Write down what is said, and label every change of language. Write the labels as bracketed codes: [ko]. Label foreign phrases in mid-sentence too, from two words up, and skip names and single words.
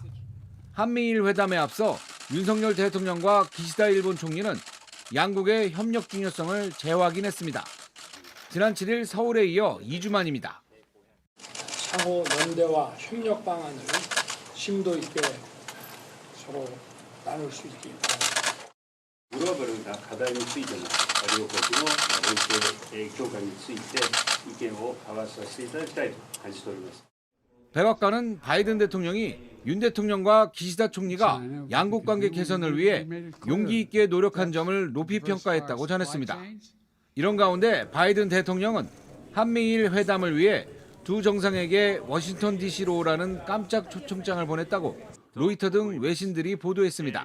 [ko] 한미일 회담에 앞서 윤석열 대통령과 기시다 일본 총리는 양국의 협력 중요성을 재확인했습니다. 지난 7일 서울에 이어 2주 만입니다. 상호 연대와 협력 방안을 심도 있게 서로 나눌 수 있게. [ja] グローバルな課題についても両国の連携強化について意見を交わさせていただきたいと感じております。 [ko] 백악관은 바이든 대통령이 윤 대통령과 기시다 총리가 양국 관계 개선을 위해 용기 있게 노력한 점을 높이 평가했다고 전했습니다. 이런 가운데 바이든 대통령은 한미일 회담을 위해 두 정상에게 워싱턴 DC로 오라는 깜짝 초청장을 보냈다고 로이터 등 외신들이 보도했습니다.